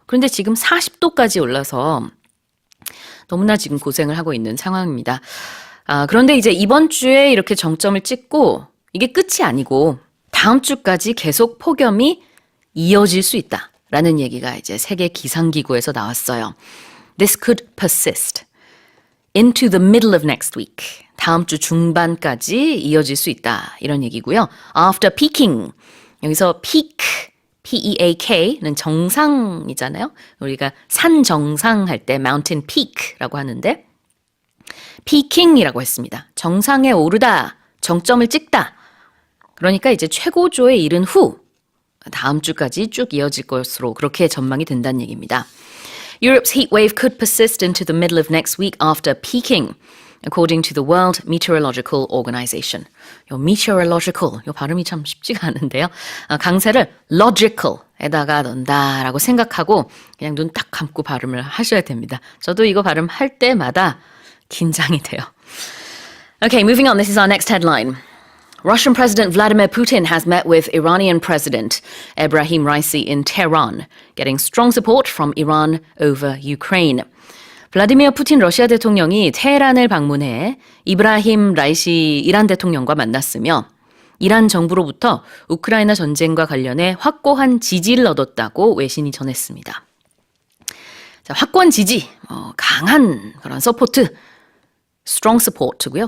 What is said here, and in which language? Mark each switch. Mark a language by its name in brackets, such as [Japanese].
[Korean] 그런데 지금 40도까지 올라서 너무나 지금 고생을 하고 있는 상황입니다. 그런데 이제 이번 주에 이렇게 정점을 찍고 이게 끝이 아니고 다음 주까지 계속 폭염이 이어질 수 있다. 라는 얘기가 이제 세계 기상기구에서 나왔어요. [English] This could persist into the middle of next week. [Korean] 다음 주 중반까지 이어질 수 있다. 이런 얘기고요. [English] After peaking. [Korean] 여기서 peak, P-E-A-K는 정상이잖아요. 우리가 산 정상 할 때 [English] mountain peak [Korean] 라고 하는데 peaking이라고 했습니다. 정상에 오르다, 정점을 찍다. 그러니까 이제 최고조에 이른 후 다음 주까지 쭉 이어질 것으로 그렇게 전망이 된다는 얘기입니다. [English] Europe's heat wave could persist into the middle of next week after peaking, according to the World Meteorological Organization. [Korean] 요 meteorological, 요 발음이 참 쉽지가 않은데요. 강세를 logical에다가 넣는다라고 생각하고 그냥 눈 딱 감고 발음을 하셔야 됩니다. 저도 이거 발음할 때마다 긴장이 돼요. [English] Okay, moving on. This is our next headline. Russian President Vladimir Putin has met with Iranian President Ebrahim Raisi in Tehran, getting strong support from Iran over Ukraine. [Korean] 블라디미어 푸틴 러시아 대통령이 테헤란을 방문해 이브라힘 라이시 이란 대통령과 만났으며 이란 정부로부터 우크라이나 전쟁과 관련해 확고한 지지를 얻었다고 외신이 전했습니다. 자, 확고한 지지, 강한 그런 서포트, [English] strong support [Korean] 고요.